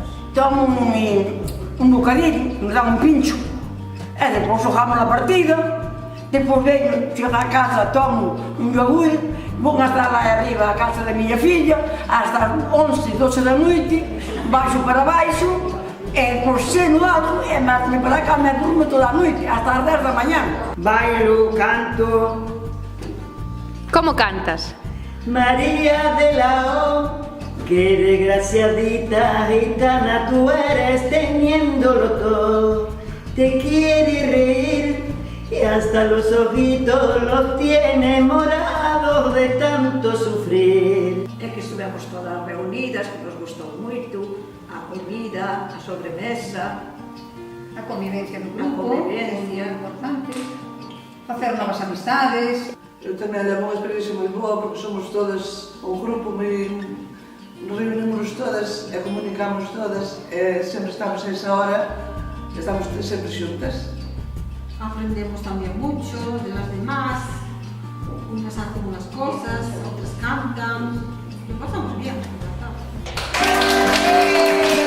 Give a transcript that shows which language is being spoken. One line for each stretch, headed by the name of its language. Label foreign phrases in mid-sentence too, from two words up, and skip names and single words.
Galician: tomo un bocadillo, nos dan un pincho, e depois xogamos a partida, depois venho, chego a casa, tomo un yogur, vou estar lá arriba a casa da miña filla, hasta as 11, 12 da noite, baixo para baixo, e por seno alto, e me para cá, me durmo toda a noite, hasta as 10 da mañá. Bailo, canto. Como cantas?
Spanish: María de la O, qué desgraciadita gitana tú eres teniéndolo todo. Te quiere reír y hasta los ojitos los tiene morados de tanto sufrir.
Galician: É que estivemos todas reunidas, que nos gustou moito, a comida, a sobremesa, A convivencia no grupo, a convivencia, é importante, facer novas amistades. Eu tamén levo unha experiencia moi boa porque somos todas un grupo moi... Nos reunimos todas e comunicamos todas e sempre estamos a esa hora, estamos sempre xuntas.
Spanish: Aprendemos también mucho de las demás, unas hacen unas cosas, otras cantan, lo pasamos bien, la verdad.